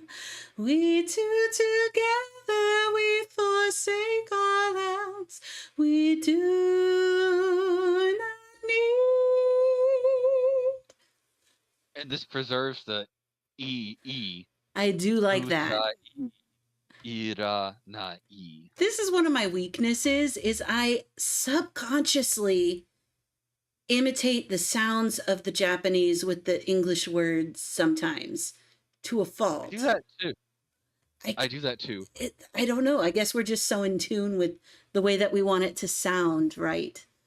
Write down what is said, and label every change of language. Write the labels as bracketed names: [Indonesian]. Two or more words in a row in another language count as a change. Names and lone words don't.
[English] We two together, we forsake all else. We do not need. And this preserves the E. I do like that. Ira na E. This is one of my weaknesses, is I subconsciously imitate the sounds of the Japanese with the English words sometimes to a fault. I do that too. I do that too. I don't know. I guess we're just so in tune with the way that we want it to sound, right?